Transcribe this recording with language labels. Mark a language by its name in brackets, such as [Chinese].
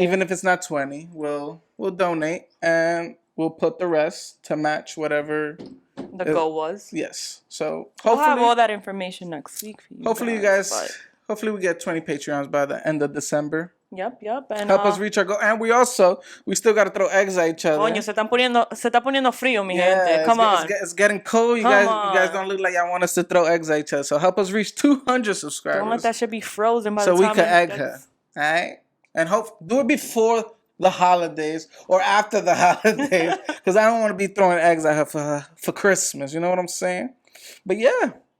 [English] Even if it's not 20, we'll donate and we'll put the rest to match whatever the goal was. Yes. So hopefully we'll have all that information next week for you. Hopefully we get 20 Patreons by the end of December. Yep. And help us reach our goal. And we still got to throw eggs at each other. [Spanish] Coño, se está poniendo frío, mi gente. [English] Come on. It's getting cold. You guys don't look like y'all want us to throw eggs at each other. So help us reach 200 subscribers. Don't let that shit be frozen by the time. So we can egg her. All right? And do it before the holidays or after the holidays. Because I don't want to be throwing eggs at her for Christmas. You know what I'm saying? But yeah.